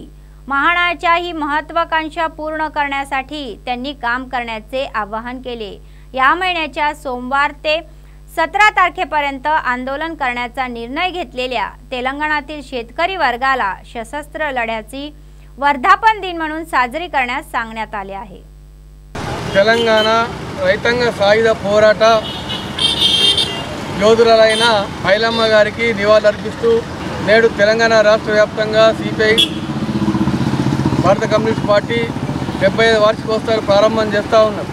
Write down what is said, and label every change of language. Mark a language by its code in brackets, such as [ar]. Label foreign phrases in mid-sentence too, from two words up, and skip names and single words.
[mr] महानाच्या ही महत्त्वाकांक्षा पूर्ण करण्यासाठी त्यांनी काम करण्याचे आवाहन केले। या महिन्याच्या सोमवार ते 17 तारखेपर्यंत आंदोलन करण्याचा निर्णय घेतलेल्या तेलंगणातील शेतकरी वर्गाला सशस्त्र लढ्याची वर्धापन दिन म्हणून साजरी करण्यास सांगण्यात आले आहे। [te] తెలంగాణ రైతాంగ సాయుధ పోరాట యోధురాలైన ఐలమ్మ గారికి నివాళులర్పిస్తూ నేడు తెలంగాణ రాష్ట్ర వ్యాప్తంగా సిపిఐ భారత కమ్యూనిస్ట్ పార్టీ 75వ వార్షికోత్సవాలు ప్రారంభం చేస్తూ ఉన్నారు।